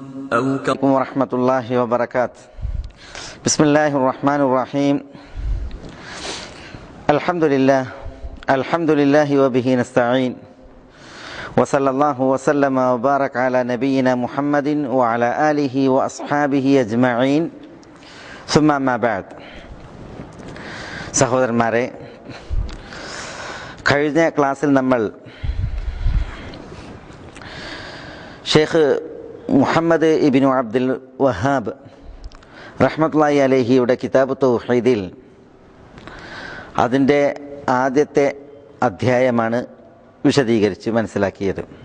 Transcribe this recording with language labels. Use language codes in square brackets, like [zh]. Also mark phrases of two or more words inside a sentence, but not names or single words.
[ar] ورحمة الله وبركاته بسم الله الرحمن الرحيم الحمد لله وبه نستعين وصلى الله وسلم وبارك على نبينا محمد وعلى آله وأصحابه أجمعين ثم ما بعد സഹോദരന്മാരെ, [ml] കഴിഞ്ഞ ക്ലാസ്സിൽ നമ്മൾ ഷെയ്ഖ് മുഹമ്മദ് ഇബ്നു അബ്ദുൽ വഹാബ് [ar] رحمة الله عليه [ml] കിതാബ് തൗഹീദിൽ അതിൻ്റെ ആദ്യത്തെ അധ്യായമാണ് വിശദീകരിച്ച് മനസ്സിലാക്കിയത്.